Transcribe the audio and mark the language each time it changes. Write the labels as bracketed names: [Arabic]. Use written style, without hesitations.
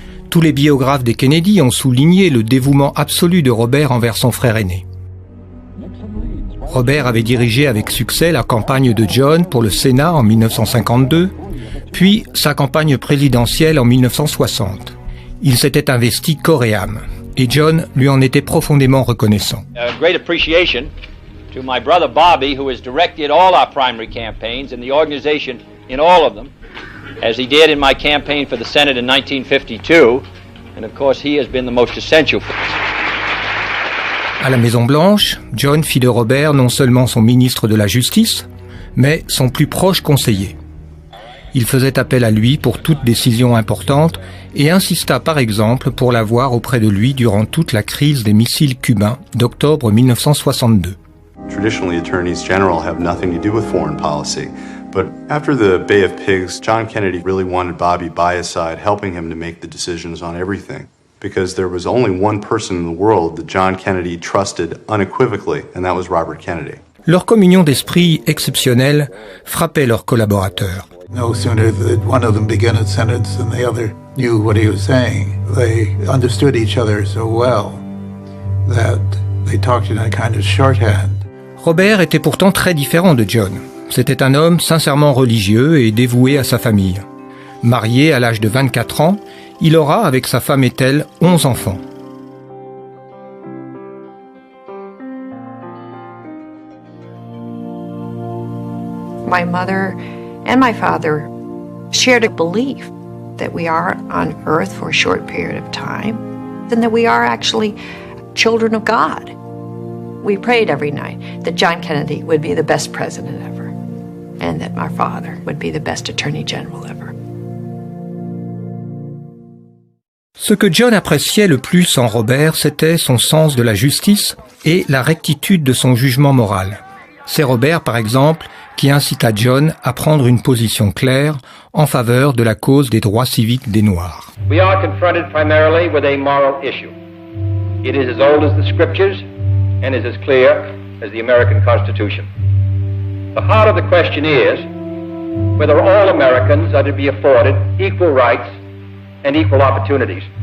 [French] Tous les biographes des Kennedy ont souligné le dévouement absolu de Robert envers son frère aîné. Robert avait dirigé avec succès la campagne de John pour le Sénat en 1952, puis sa campagne présidentielle en 1960. Il s'était investi corps et âme, et John lui en était profondément reconnaissant. [English] Great appreciation to my brother Bobby, who has directed all our primary campaigns and the organization in all of them, as he did in my campaign for the Senate in 1952, and of course he has been the most essential for us. [French] À la Maison-Blanche, John fit de Robert non seulement son ministre de la Justice, mais son plus proche conseiller. Il faisait appel à lui pour toute décision importante et insista par exemple pour l'avoir auprès de lui durant toute la crise des missiles cubains d'octobre 1962. [English] Traditionally, attorneys general have nothing to do with foreign policy. But after the Bay of Pigs, John Kennedy really wanted Bobby by his side, helping him to make the decisions on everything. Because there was only one person in the world that John Kennedy trusted unequivocally, and that was Robert Kennedy. [French] Leur communion d'esprit exceptionnelle frappait leurs collaborateurs. [English] No sooner did one of them begin a sentence than the other knew what he was saying. They understood each other so well that they talked in a kind of shorthand. [French] Robert était pourtant très différent de John. C'était un homme sincèrement religieux et dévoué à sa famille. Marié à l'âge de 24 ans, il aura, avec sa femme Ethel, 11 enfants. [English] My mother and my father shared a belief that we are on earth for a short period of time, and that we are actually children of God. We prayed every night that John Kennedy would be the best president ever, and that my father would be the best attorney general ever. [French] Ce que John appréciait le plus en Robert, c'était son sens de la justice et la rectitude de son jugement moral. C'est Robert, par exemple, qui incita John à prendre une position claire en faveur de la cause des droits civiques des Noirs. [English] We are confronted primarily with a moral issue. It is as old as the scriptures and is as clear as the American Constitution. The heart of the question is whether all Americans are to be afforded equal rights and equal opportunities.